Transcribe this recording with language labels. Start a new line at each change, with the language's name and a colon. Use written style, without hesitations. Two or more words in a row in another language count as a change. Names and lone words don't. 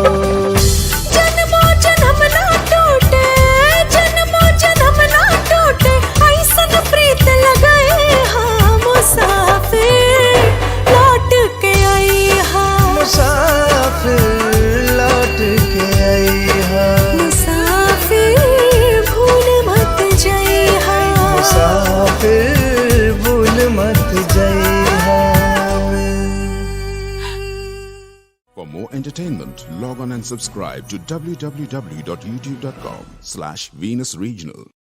Bhojpuri: जन्मों जन्म ना टूटे, जन्मों जन्म ना टूटे, ऐसन प्रीत लगाए हाँ, मुसाफिर लौट के आई हाँ, मुसाफिर लौट के आई है, मुसाफिर भूल मत जाई हाँ, मुसाफिर भूल मत जाई है।
English: For more entertainment, log on and subscribe to www.youtube.com/Venus Regional.